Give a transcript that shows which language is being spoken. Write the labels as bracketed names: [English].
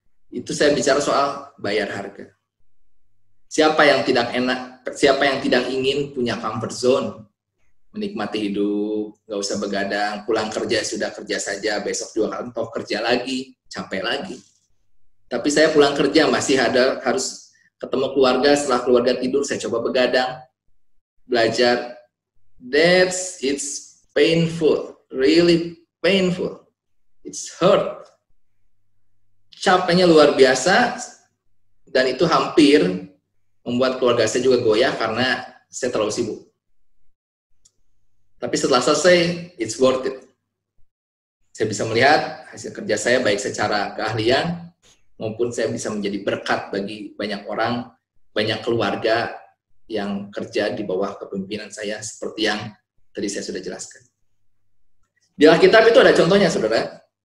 [Indonesian] Itu saya bicara soal bayar harga. Siapa yang tidak enak, siapa yang tidak ingin punya comfort zone, menikmati hidup, nggak usah begadang, pulang kerja sudah kerja saja, besok juga kantor kerja lagi, capek lagi. Tapi saya pulang kerja masih harus ketemu keluarga, setelah keluarga tidur saya coba begadang, belajar. [English] It's painful, really painful. It's hurt. [Indonesian] Capeknya luar biasa, dan itu hampir membuat keluarga saya juga goyah karena saya terlalu sibuk. Tapi setelah selesai, [English] it's worth it. [Indonesian] Saya bisa melihat hasil kerja saya baik secara keahlian, maupun saya bisa menjadi berkat bagi banyak orang, banyak keluarga yang kerja di bawah kepemimpinan saya, seperti yang tadi saya sudah jelaskan. Di Alkitab itu ada contohnya, saudara.